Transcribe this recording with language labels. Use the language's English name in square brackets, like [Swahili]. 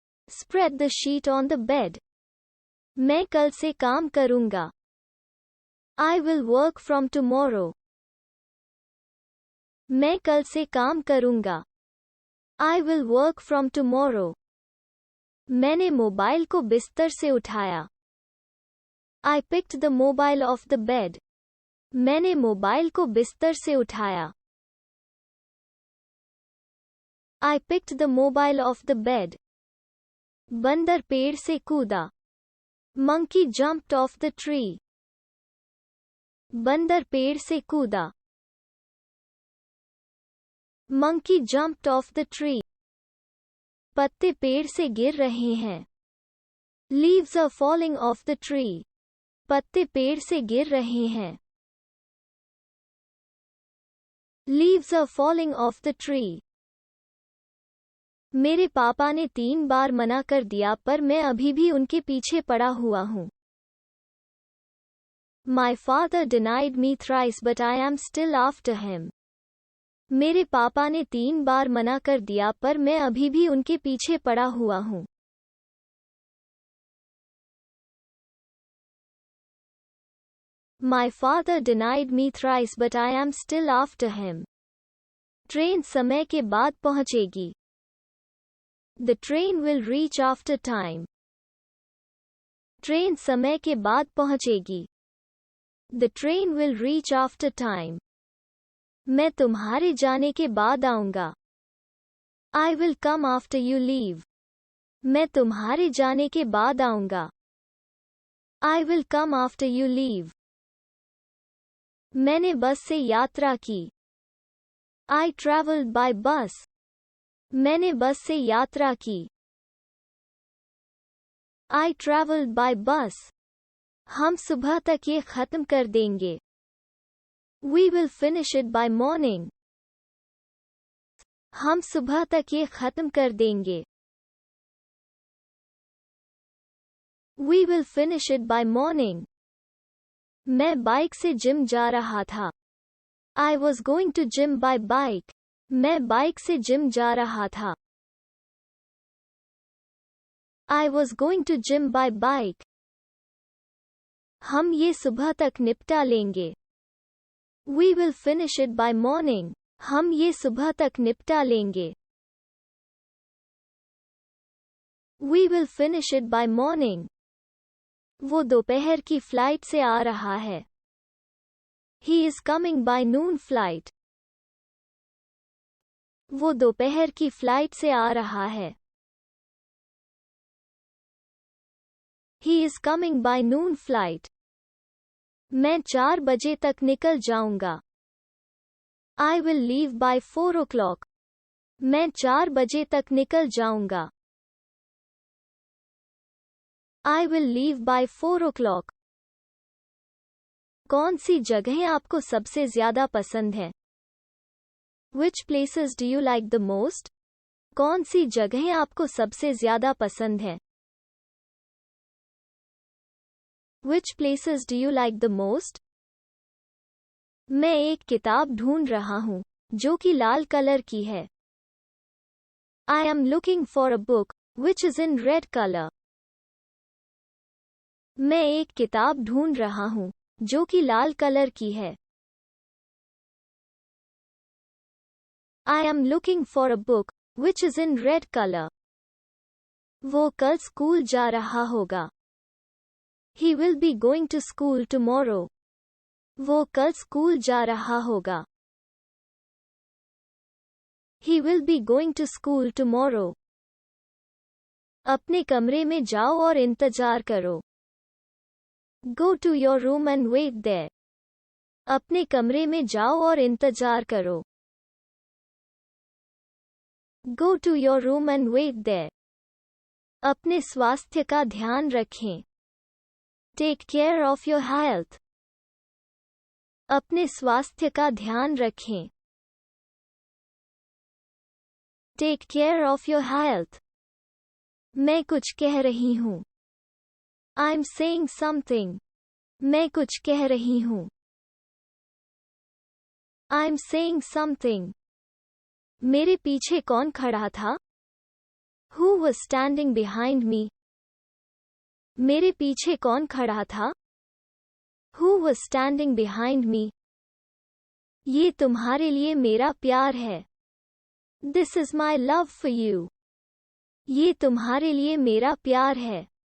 [English] Spread the sheet on the bed. [Hindi] मैं कल से काम करूंगा. [English] I will work from tomorrow. [Hindi] मैं कल से काम करूंगा. [English] I will work from tomorrow. [Hindi] मैंने मोबाइल को बिस्तर से उठाया. [English] I picked the mobile off the bed. [Hindi] मैंने मोबाइल को बिस्तर से उठाया. [English] I picked the mobile off the bed. [Hindi] बंदर पेड़ से कूदा. [English] Monkey jumped off the tree. [Hindi] बंदर पेड़ से कूदा. [English] Monkey jumped off the tree. [Hindi] पत्ते पेड़ से गिर रहे हैं. [English] Leaves are falling off the tree. [Hindi] पत्ते पेड़ से गिर रहे हैं. [English] Leaves are falling off the tree. [Hindi] मेरे पापा ने 3 बार मना कर दिया पर मैं अभी भी उनके पीछे पड़ा हुआ हूँ. [English] My father denied me thrice but I am still after him. [Hindi] मेरे पापा ने 3 बार मना कर दिया पर मैं अभी भी उनके पीछे पड़ा हुआ हूँ. [English] My father denied me thrice but I am still after him. [Hindi] Train समय के बाद पहुंचेगी. [English] The train will reach after time. [Hindi] Train समय के बाद पहुंचेगी. [English] The train will reach after time. [Hindi] मैं तुम्हारे जाने के बाद आऊंगा. [English] I will come after you leave. [Hindi] मैं तुम्हारे जाने के बाद आऊंगा. [English] I will come after you leave. [Hindi] मैंने बस से यात्रा की. [English] I traveled by bus. [Hindi] मैंने बस से यात्रा की. [English] I traveled by bus. [Hindi] हम सुबह तक ये खत्म कर देंगे. [English] We will finish it by morning. [Hindi] हम सुबह तक ये खत्म कर देंगे. [English] We will finish it by morning. [Hindi] मैं बाइक से जिम जा रहा था. [English] I was going to gym by bike. [Hindi] मैं बाइक से जिम जा रहा था. [English] I was going to gym by bike. [Hindi] हम ये सुबह तक निपटा लेंगे. [English] We will finish it by morning. [Hindi] हम ये सुबह तक निपटा लेंगे. [English] We will finish it by morning. [Hindi] वो दोपहर की फ्लाइट से आ रहा है. [English] He is coming by noon flight. [Hindi] वो दोपहर की फ्लाइट से आ रहा है. [English] He is coming by noon flight. [Hindi] मैं 4 बजे तक निकल जाऊंगा. [English] I will leave by 4 o'clock. [Hindi] मैं 4 बजे तक निकल जाऊंगा. [English] I will leave by 4 o'clock. [Hindi] कौन सी जगहें आपको सबसे ज्यादा पसंद है? [English] Which places do you like the most? [Hindi] कौन सी जगहें आपको सबसे ज्यादा पसंद है? [English] Which places do you like the most? [Hindi] मैं एक किताब ढूंढ रहा हूं जो कि लाल कलर की है. [English] I am looking for a book which is in red color. [Hindi] मैं एक किताब ढूंढ रहा हूं जो कि लाल कलर की है. [English] I am looking for a book which is in red color. [Hindi] वो कल स्कूल जा रहा होगा. [English] He will be going to school tomorrow. [Hindi] वो कल स्कूल जा रहा होगा. [English] He will be going to school tomorrow. [Hindi] अपने कमरे में जाओ और इंतजार करो. [English] Go to your room and wait there. [Hindi] अपने कमरे में जाओ और इंतजार करो. [English] Go to your room and wait there. [Hindi] अपने स्वास्थ्य का ध्यान रखें. [English] Take care of your health. [Hindi] अपने स्वास्थ्य का ध्यान रखें. [English] Take care of your health. [Hindi] मैं कुछ कह रही हूँ. [English] I'm saying something. [Hindi] मैं कुछ कह रही हूँ. [English] I'm saying something. [Hindi] मेरे पीछे कौन खड़ा था? [English] Who was standing behind me? [Hindi] मेरे पीछे कौन खड़ा था? [English] Who was standing behind me? [Hindi] ये तुम्हारे लिए मेरा प्यार है. [English] This is my love for you. [Hindi] ये तुम्हारे लिए मेरा प्यार है.